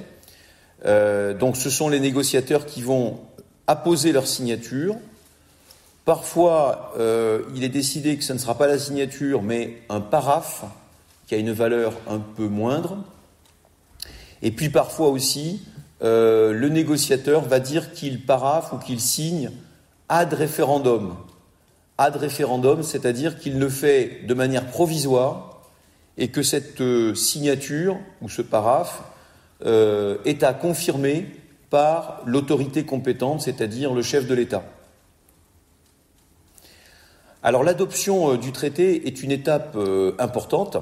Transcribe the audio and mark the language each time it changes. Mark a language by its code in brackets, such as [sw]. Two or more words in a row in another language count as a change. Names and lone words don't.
[fr] Donc ce sont les négociateurs qui vont apposer leur signature. Parfois, il est décidé que ce ne sera pas la signature, mais un paraphe qui a une valeur un peu moindre. Et puis parfois aussi, le négociateur va dire qu'il paraphe ou qu'il signe [la] ad referendum. Ad referendum, [fr] c'est-à-dire qu'il le fait de manière provisoire et que cette signature ou ce paraphe est à confirmer par l'autorité compétente, c'est-à-dire le chef de l'État. Alors l'adoption du traité est une étape importante.